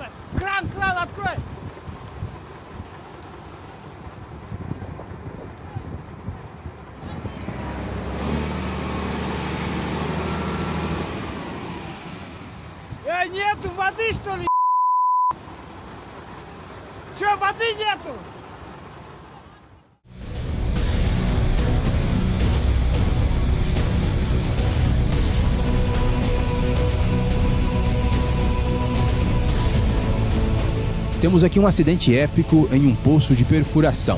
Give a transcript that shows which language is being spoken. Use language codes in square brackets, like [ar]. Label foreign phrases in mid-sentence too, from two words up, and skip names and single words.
[ru] Кран, открой! Нету воды, что ли? Че, воды нету? [pt] Temos aqui um acidente épico em um poço de perfuração.